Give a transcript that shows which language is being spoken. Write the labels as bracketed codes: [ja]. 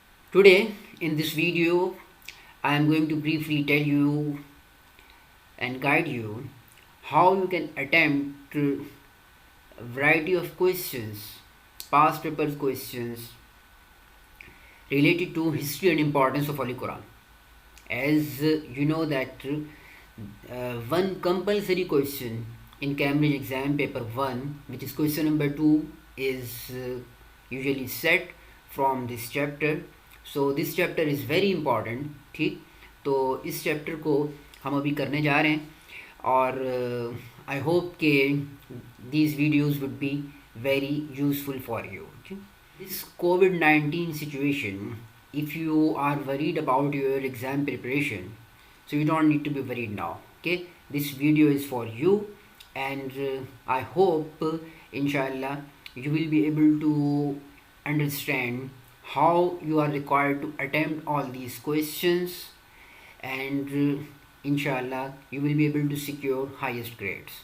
[en] Today, in this video, I am going to briefly tell you and guide you how you can attempt a variety of questions, past papers questions related to history and importance of Holy Quran. As you know that one compulsory question in Cambridge exam paper 1, which is question number 2, is usually set from this chapter. So this chapter is very important. [hi] ठीक, तो इस chapter को हम अभी करने जा रहे हैं और आई होप के [en] these videos would be very useful for you. Okay? This COVID-19 situation, if you are worried about your exam preparation, so you don't need to be worried now. Okay, this video is for you, and I hope inshallah you will be able to understand how you are required to attempt all these questions, and inshallah you will be able to secure highest grades.